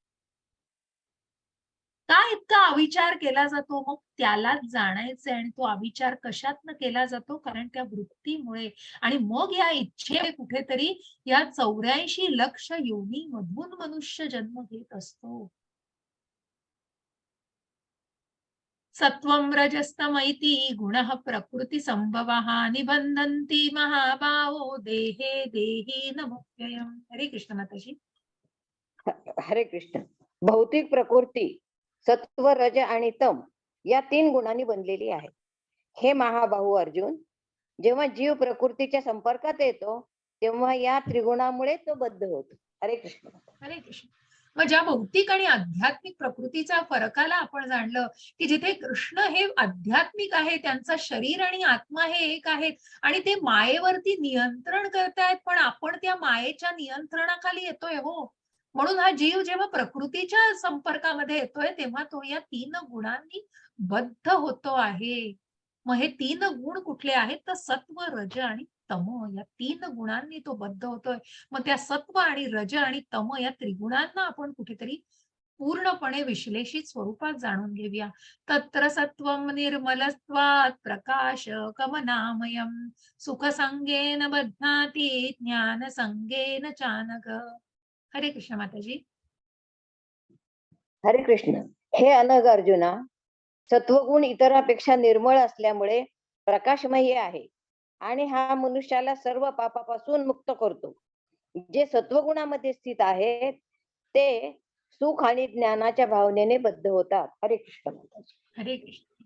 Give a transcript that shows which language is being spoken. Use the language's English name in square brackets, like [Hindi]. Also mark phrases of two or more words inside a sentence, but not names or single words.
[Marathi] का इतका अविचार केला जातो? मग त्यालाच जाणायचे. आणि तो अविचार कशातनं केला जातो? कारण त्या वृत्तीमुळे. आणि मग या इच्छे कुठेतरी या 84 लक्ष योनी मधून मनुष्य जन्म घेत असतो. [Sanskrit] सत्वं रजस्तमैति गुणः प्रकृती संभवः निबंधन्ति महाभावो देहे देही नमुक्त्ययम्. [Marathi] हरे कृष्ण माताजी. हरे कृष्ण. भौतिक प्रकृती सत्व रज आणि तम या 3 गुणांनी बनलेली आहे. हे महाबाहू अर्जुन, जेव्हा जीव प्रकृतीच्या संपर्कात येतो तेव्हा या त्रिगुणामुळे तो बद्ध होतो. हरे कृष्ण. हरे कृष्ण. मग ज्या भौतिक आणि आध्यात्मिक प्रकृतीचा फरकाला आपण जाणलं की जिथे कृष्ण हे आध्यात्मिक आहे, त्यांचा शरीर आणि आत्मा हे एक आहेत आणि ते मायेवरती नियंत्रण करतायत, पण आपण त्या मायेच्या नियंत्रणाखाली येतोय. हो, म्हणून हा जीव जेव्हा प्रकृतीच्या संपर्कामध्ये येतोय तेव्हा तो या 3 गुणांनी बद्ध होतो आहे. मग हे 3 गुण कुठले आहेत तर सत्व रज आणि तम या 3 गुणांनी तो बद्ध होतोय. मग त्या सत्व आणि रज आणि तम या त्रिगुणांना आपण कुठेतरी पूर्णपणे विश्लेषित स्वरूपात जाणून घेऊया. [Sanskrit] तत्र सत्वं निर्मलत्वात् प्रकाश कमनामयम् सुख संगेन बध्नाति ज्ञान संगेन चानघ. [Marathi] हरे कृष्ण माताजी. हरे कृष्ण. हे अनघ अर्जुना, सत्वगुण इतरांपेक्षा निर्मळ असल्यामुळे प्रकाशमय आहे आणि हा मनुष्याला सर्व पापापासून मुक्त करतो. जे सत्वगुणामध्ये स्थित आहेत ते सुख आणि ज्ञानाच्या भावनेने बद्ध होतात. हरे कृष्ण. हरे कृष्ण.